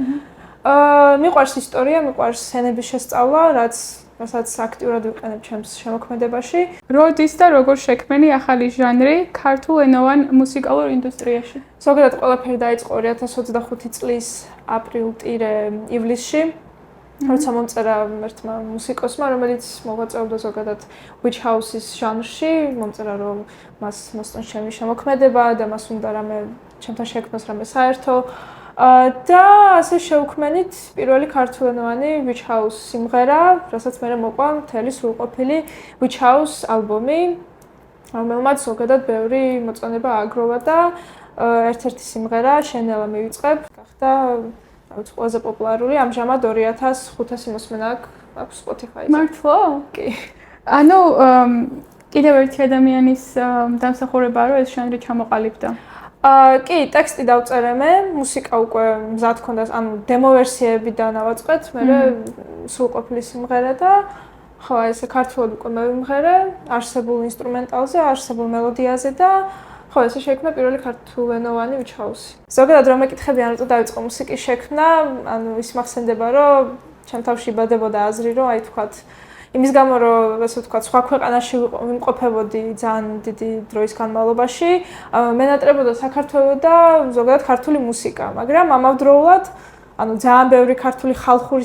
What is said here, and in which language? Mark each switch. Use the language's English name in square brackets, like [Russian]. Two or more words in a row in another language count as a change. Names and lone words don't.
[Georgian] მიყვარს ისტორია, მიყვარს სცენების შესწავლა, რასაც აქტიურად ვიყენებ ჩემს შემოქმედებაში. როდის და როგორ შექმენი ახალი ჟანრი ქართულ ენოვან მუსიკალურ ინდუსტრიაში? ზოგადად ყველაფერი დაიწყო 2025 წლის აპრილ-ივლისში. როცა მომწერა ერთმა მუსიკოსმა, რომელიც მოღვაწეობდა ზოგადად [English] witch house- [Georgian] ის ჟანრში, მომწერა რომ მას მოსწონს ჩემი შემოქმედება და მას უნდა რამე ჩემთან შექმნას რამე საერთო. და ასე შევქმნით პირველი ქართულენოვანი [English] witch house [Georgian] სიმღერა, რასაც მე მოყვა მთელი სრულყოფილი [English] witch house [Georgian] ალბომი, რომელმაც ზოგადად ბევრი მოწონება აგროვა და ერთ-ერთი სიმღერა შენელა მივიწყებ, გახდა ყველაზე პოპულარული, ამჟამად 2500 მოსმენა აქვს Spotify-ზე. მართლა? კი. ანუ კიდევ ერთი ადამიანის დამსახურებაა რომ ეს ჟანრი ჩამოყალიბდა. კი, ტექსტი დავწერე მე, მუსიკა უკვე მზად ქონდა, ანუ დემო ვერსიები დავაწყეთ, მე სრულყოფილი სიმღერა და ხო, ესე ქართულად უკვე მე ვიმღერე, არსებულ ინსტრუმენტალზე, არსებულ მელოდიაზე და ხო, ესე შექმნა პირველი ქართულენოვანი [English] witch house. [Georgian] ზოგადად რომ მეკითხები ან რატო დაიწყო მუსიკის შექმნა, ანუ ის მახსენდება, რომ ჩემ თავში იბადებოდა აზრი, რომ აი თქვათ იმის გამო რომ ასე ვთქვათ, სხვა ქვეყანაში ვიმყოფებოდი ძალიან დიდი დროის განმავლობაში, მენატრებოდა საქართველო და ზოგადად ქართული მუსიკა, მაგრამ ამავდროულად ანუ ძალიან ბევრი ქართული ხალხური